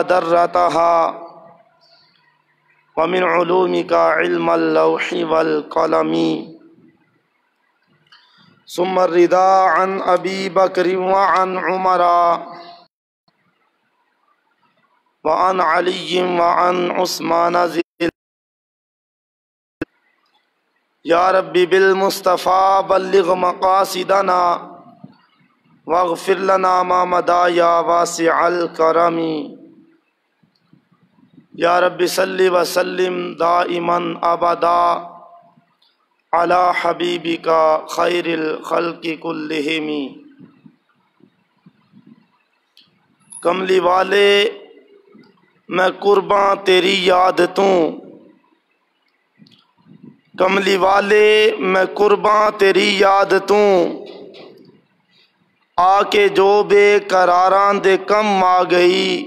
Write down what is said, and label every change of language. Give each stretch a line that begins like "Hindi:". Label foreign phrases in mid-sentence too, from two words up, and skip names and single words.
Arabic: وذرتها ومن علومك علم اللوح والقلم ثم الرضا عن ابی بکر وعن عمر وعن علی وعن عثمان یا ربی بالمصطفیٰ بلغ مقاصدنا واغفر لنا ما مضى یا واسع الکرم یا رب صل وسلم دائما ابدا علی حبیبک خیر الخلق کلہم
Punjabi: کملی والے میں قرباں تیری یاد توں کملی والے میں قرباں تیری یاد توں آ کے جو بے قراراں دے کم آ گئی